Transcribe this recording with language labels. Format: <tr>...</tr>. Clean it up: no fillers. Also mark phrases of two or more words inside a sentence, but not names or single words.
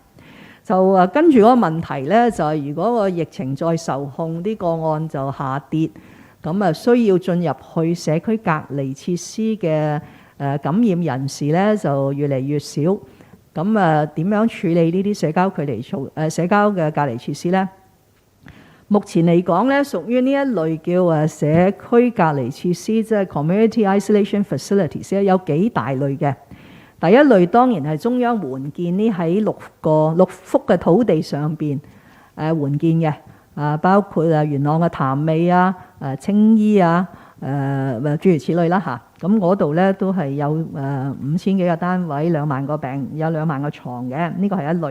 <yue>就跟住嗰個問題咧，就係如果個疫情再受控，啲個案就下跌，咁需要進入去社區隔離設施嘅感染人士咧就越嚟越少。咁點樣處理呢啲社交距離社交嘅隔離設施咧？目前嚟講咧，屬於呢一類叫社區隔離設施，即係</yue> <en>community isolation facilities，</en> <yue>有幾大類嘅。第一類當然係中央援建呢喺6幅嘅土地上邊援建嘅，包括元朗嘅潭尾啊、青衣啊、諸如此類啦嚇。咁嗰度咧都係有5000幾個單位，2萬個病，有2萬個床嘅，呢個係一類。</yue>